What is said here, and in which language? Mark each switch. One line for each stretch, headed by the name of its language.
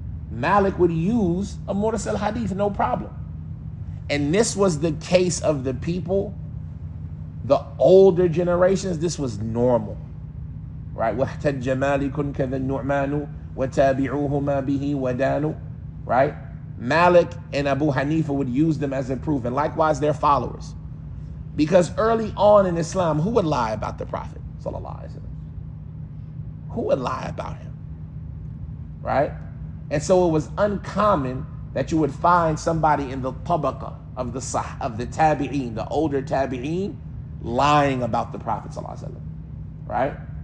English: Malik would use a mursal hadith, no problem. And this was the case of the people, the older generations, this was normal. Right?
Arabic: وَاحْتَجَّ مَالِكٌ كَذَا النُّعْمَانُ وَتَابِعُوهُمَا بِهِ وَدَانُوا, right?
English: Malik and Abu Hanifa would use them as a proof, and likewise their followers. Because early on in Islam, who would lie about the Prophet? Sallallahu Alaihi Wasallam? Who would lie about him? Right? And so it was uncommon that you would find somebody in the tabaqa of the tabi'een, the older tabi'een, lying about the Prophet Sallallahu Alaihi Wasallam. Right?